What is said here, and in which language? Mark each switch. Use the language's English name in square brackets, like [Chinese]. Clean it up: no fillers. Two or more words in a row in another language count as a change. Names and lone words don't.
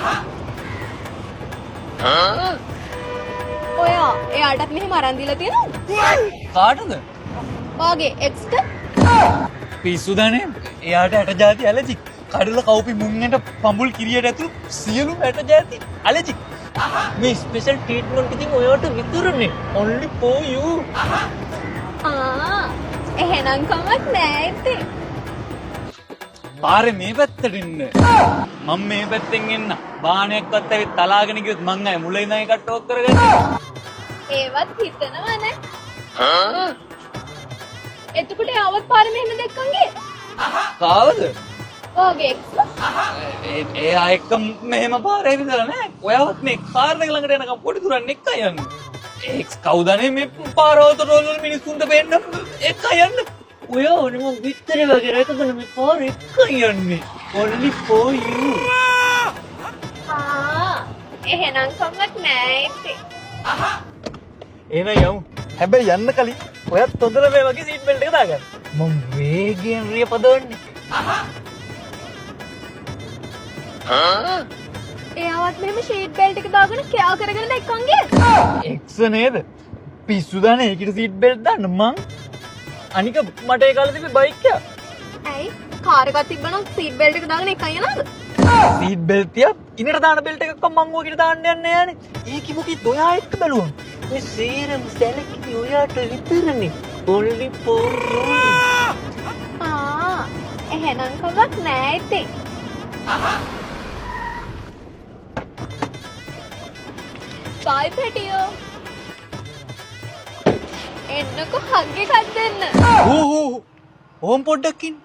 [Sinhala] ඔයා එයාටත් මෙහෙම අරන් දීලා තියෙනවද? කාටද? ඔයාගේ එක්ස්ට? පිස්සුදනේ. එයාට ඇට જાති ඇලර්ජික්. කඩල කවුපි මුංගෙන්ට පඹුල් කිරියට ඇතුළු සියලුම ඇට જાති ඇලර්ජික්. මේ [English] special treatment [Sinhala] ඉතින් ඔයාට විතරනේ. [English] only for you. [Sinhala] එහෙනම් කමක් නෑ ඉතින්. පාරේ මේ පැත්තට ඉන්න. මම මේ පැත්තෙන් එන්න. බාහනයක්වත් ඇවිත් තලාගෙන ගියොත් මං අය මුල ඉඳන් එකට ටෝක් කරගන්නවා. ඒවත් හිතනවනේ. එතකොට ආවත් පාරේ මෙහෙම දැක්කන් ගියේ. කාවද? ඔයාගේ එක්ස්? එයා එක්ක මෙහෙම පාරේ විතර නෑ. ඔයාවත් මේ කාර් එක ළඟට යනකම් පොඩි දුරක් එක්ක යන්න. එක්ස් කවුදනේ මේ පාරවලට රෝල් වල මිනිස්සුන්ට පෙන්න එක්ක යන්න. ඔයා ඕනේ මම විතරේ වගේ රැකගෙන මේ පාර එක්ක යන්නේ. [English] only for you. [Sinhala] එහෙනම් කමක් නෑ ඉතින්. එන යමු. හැබැයි යන්න කලින් ඔයත් හොඳට මේ වගේ [English] seat belt [Sinhala] එක දාගන්න. මම වේගයෙන් රිය පදවන්නේ. එයාවත් මෙහෙම [English] sheet belt [Sinhala] එක දාගෙන කෑ කරගෙන දැක්කන් ගියේ. එක්ස් නේද? පිස්සුදානේ ඒකිට [English] seat belt [Sinhala] දාන්න මං. අනික මට ඒ කාලේ තිබ්බ බයික් එක. ඇයි? කාර් එකක් තිබ්බනම් [English] seat belt [Sinhala] එක දාගෙන එකයි යනවද? [English] seat belt [Sinhala] තියා ඉනට දාන බෙල්ට් එකක් මං ඔයකිට දාන්න යන්නේ නෑනේ. ඒකි මොකද ඔයා එක්ක බැලුවම. මේ සේරම සැලකිලි ඔයාට විතරනේ. [English] only for you. [Sinhala] එහෙනම් කමක් නෑ ඉතින්. බයි පැටියෝ. එන්නකො හග් එකක් දෙන්න. ඕම් පොඩ්ඩක් ඉන්න.